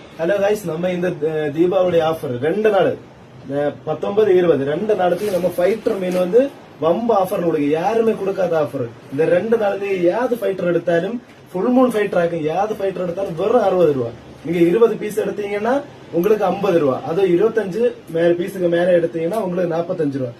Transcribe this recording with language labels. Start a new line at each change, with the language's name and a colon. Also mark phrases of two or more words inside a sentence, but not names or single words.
English: hello guys,
Malayalam: നമ്മ ഇന്ന് ദീപാവളി ആഫർ 2 നാള് 19, 20 2 നാളത്തേക്ക്
Tamil: நம்ம ஃபைட்டர் மீன் வந்து வம்ப ஆஃபர் கொடுக்க யாருமே கொடுக்காத ஆஃபர். இந்த 2 நாளுக்கு யாவது ஃபைட்டர் எடுத்தாலும் ஃபுல் மூன் ஃபைட்டர் ஆகும். யாவது ஃபைட்டர் எடுத்தாலும் வெறும் 60 ரூபா. நீங்க 20 பீஸ் எடுத்தீங்கன்னா உங்களுக்கு 50 ரூபா. அது 25 பீஸுக்கு மேல எடுத்தீங்கன்னா உங்களுக்கு 45 ரூபா.